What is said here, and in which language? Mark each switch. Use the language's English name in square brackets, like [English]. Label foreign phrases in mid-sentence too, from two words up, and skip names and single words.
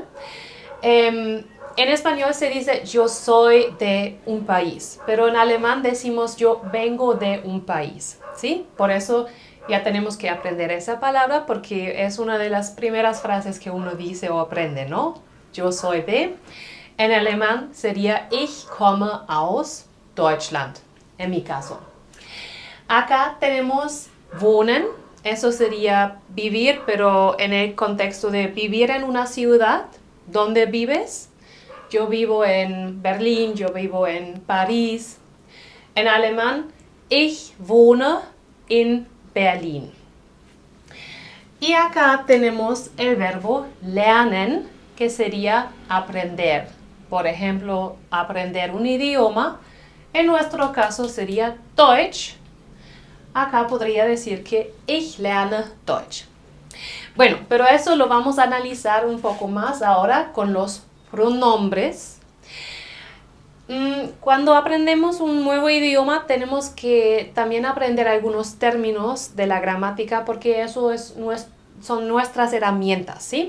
[Spanish] En español se dice yo soy de un país, pero en alemán decimos yo vengo de un país, ¿sí? Por eso ya tenemos que aprender esa palabra porque es una de las primeras frases que uno dice o aprende, ¿no? Yo soy de. En alemán sería [German] ich komme aus Deutschland, [Spanish] en mi caso. Acá tenemos wohnen, eso sería vivir, pero en el contexto de vivir en una ciudad. ¿Dónde vives? Yo vivo en Berlín, yo vivo en París. En alemán, [German] ich wohne in Berlin. [Spanish] Y acá tenemos el verbo lernen, que sería aprender. Por ejemplo, aprender un idioma. En nuestro caso sería Deutsch. Acá podría decir que [German] ich lerne Deutsch. [Spanish] Bueno, pero eso lo vamos a analizar un poco más ahora con los pronombres. Cuando aprendemos un nuevo idioma tenemos que también aprender algunos términos de la gramática porque eso son nuestras herramientas, ¿sí?